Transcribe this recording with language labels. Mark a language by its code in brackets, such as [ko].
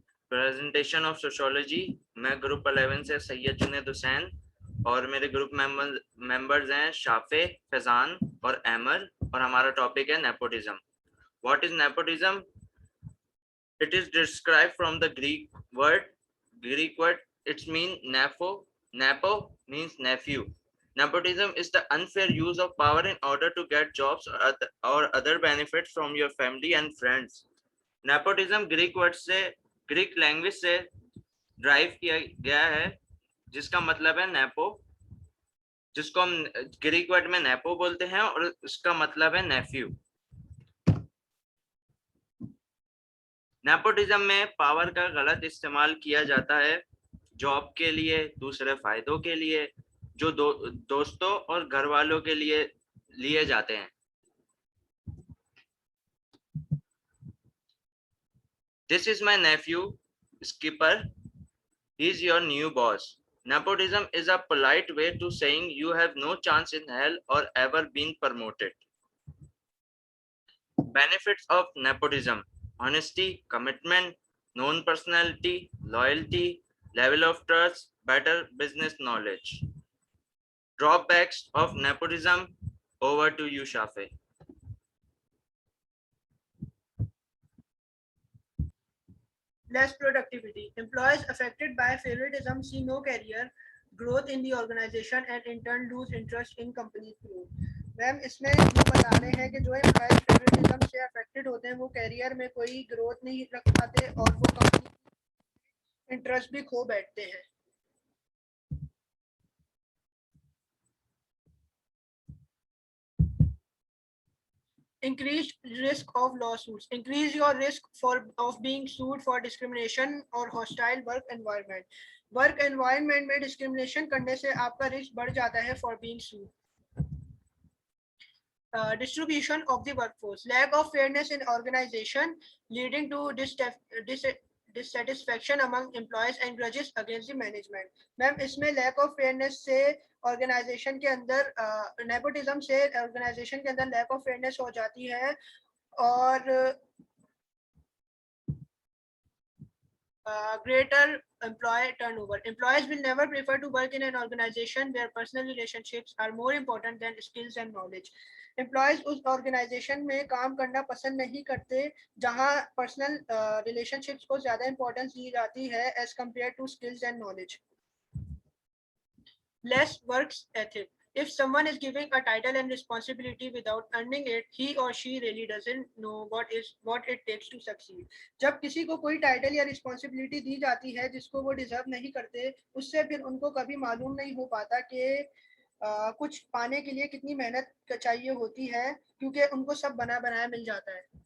[hi] Presentation of sociology. मैं group 11 से सैयद जुनेद हुसैन और मेरे ग्रुप मेंबर्स हैं शाफे, फैजान और अहमद और हमारा टॉपिक है nepotism. [en] What is nepotism? It is describe from the Greek word its mean nepo. Nepo means nephew. Nepotism is the unfair use of power in order to get jobs or other benefits from your family and friends. [hi] Nepotism Greek word से, Greek language से drive किया गया है, जिसका मतलब है nepo, जिसको हम ग्रीक वर्ड में नेपो बोलते हैं और उसका मतलब है नेफ्यू। नेपोटिज्म में पावर का गलत इस्तेमाल किया जाता है जॉब के लिए, दूसरे फायदों के लिए, जो दोस्तों और घर वालों के लिए लिए जाते हैं। [en] this is my nephew skipper, [hi] he is your new boss. [en] Nepotism is a polite way to saying you have no chance in hell or ever been promoted. Benefits of nepotism: honesty, commitment, known personality, loyalty, level of trust, better business knowledge. Drawbacks of nepotism. Over to you, Shafe. Less productivity. Employees affected by favoritism see no career growth in the organization and in turn lose interest in company's growth. [hi] Ma'am इसमें ये बता रहे हैं कि जो employees favouritism से affected होते हैं वो कैरियर में कोई ग्रोथ नहीं रख पाते और वो कंपनी इंटरेस्ट भी खो बैठते हैं। [en] Increased risk of lawsuits. Increase your risk of being sued for discrimination or hostile work environment. [hi] Work environment में discrimination करने से आपका risk बढ़ जाता है [en] for being sued. Distribution of the workforce. Lack of fairness in organization leading to dissatisfaction among employees and grudges against the management. [hi] Ma'am इसमें lack of fairness से organisation के अंदर नेपोटिज्म से ऑर्गेनाइजेशन के अंदर लैक ऑफ फेयरनेस हो जाती है और [en] greater employee turnover. Employees will never prefer to work in an organization where personal relationships are more important than skills and knowledge. [hi] Employees उस ऑर्गेनाइजेशन में काम करना पसंद नहीं करते जहां पर्सनल रिलेशनशिप्स को ज्यादा इंपॉर्टेंस दी जाती है [en] As compare to skills and knowledge. Less work ethic. If someone is giving a title and responsibility without earning it, he or she really doesn't know what it takes to succeed. [hi] जब किसी को कोई title या responsibility दी जाती है जिसको वो deserve नहीं करते, उससे फिर उनको कभी मालूम नहीं हो पाता कि कुछ पाने के लिए कितनी मेहनत चाहिए होती है, क्योंकि उनको सब बना बनाया मिल जाता है.